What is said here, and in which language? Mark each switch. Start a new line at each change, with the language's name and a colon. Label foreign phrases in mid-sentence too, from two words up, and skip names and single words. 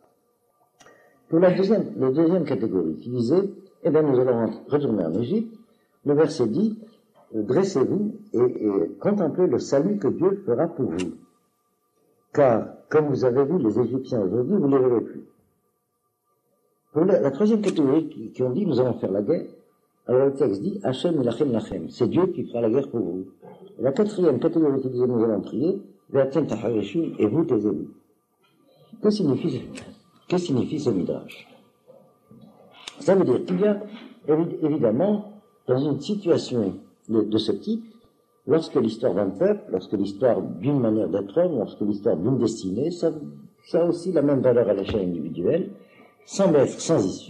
French: Pour la deuxième catégorie, qui disait, eh bien, nous allons retourner en Égypte, le verset dit, dressez-vous et contemplez le salut que Dieu fera pour vous. Car, comme vous avez vu les Égyptiens aujourd'hui, vous ne les verrez plus. Pour la troisième catégorie qui ont dit, nous allons faire la guerre, alors le texte dit,
Hebrew: ה' ילחם לכם,
French: c'est Dieu qui fera la guerre pour vous. Et la quatrième catégorie qui disait, nous allons prier,
Hebrew: ואתם תחרישון,
French: et vous taisez-vous. Que signifie ce midrash? Ça veut dire qu'il y a, évidemment, dans une situation de ce type, lorsque l'histoire d'un peuple, lorsque l'histoire d'une manière d'être homme, lorsque l'histoire d'une destinée, ça a aussi la même valeur à l'échelle individuelle, semble être sans issue.